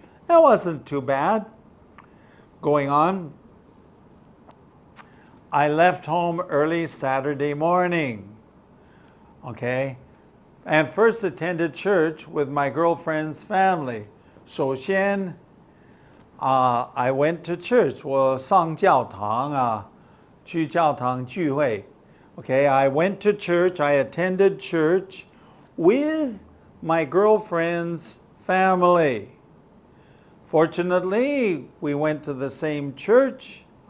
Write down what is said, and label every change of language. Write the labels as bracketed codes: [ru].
[en] That wasn't too bad. Going on. I left home early Saturday morning. Okay? And first attended church with my girlfriend's family. [zh] 首先, [en] I went to church. [zh] 我上教堂啊，去教堂聚会. [en] Okay, I went to church. I attended church with my girlfriend's family. Fortunately, we went to the same church.